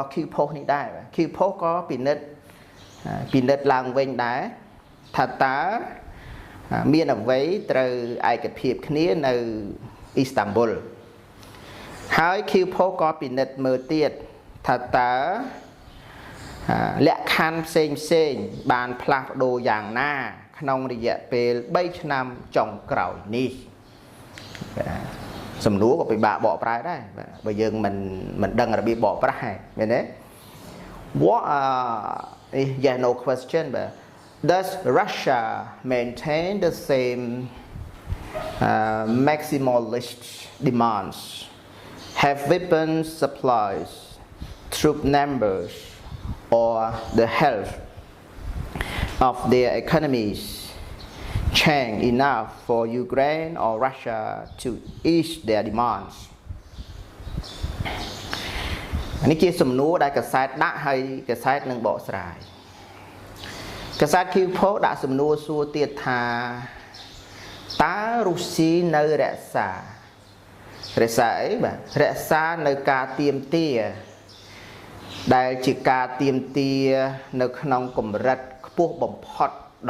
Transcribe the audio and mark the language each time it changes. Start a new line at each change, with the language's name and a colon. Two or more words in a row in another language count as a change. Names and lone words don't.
Khmer: Q Post នេះដែរបាទ Q Post ក៏ពិនិត្យឡើងវិញដែរថាតើមានអ្វីត្រូវឯកភាពគ្នានៅអ៊ីស្តាំបុលហើយ Q Post ក៏ពិនិត្យមើលទៀតថាតើលក្ខខណ្ឌផ្សេងបានផ្លាស់ប្ដូរយ៉ាងណាក្នុងរយៈពេល3ឆ្នាំចុងក្រោយនេះ សំណួរក៏ពិបាកបកប្រែដែរបាទបើយើងមិនដឹងរបៀបបកប្រែមែនទេ
English: What yes no question but does Russia maintain the same maximalist demands have weapons supplies troop numbers or the health of their economies change enough for Ukraine or Russia to ease their demands
Khmer: នេះជាសំណួរដែលកាសែតដាក់ហើយកាសែតនឹងបកស្រាយកាសែត Q Post ដាក់សំណួរសួរទៀតថាតើរុស្ស៊ីនៅរក្សា អីបាទរក្សានៅការទៀមទាដែលជាការទៀមទានៅក្នុងកម្រិតខ្ពស់បំផុតដ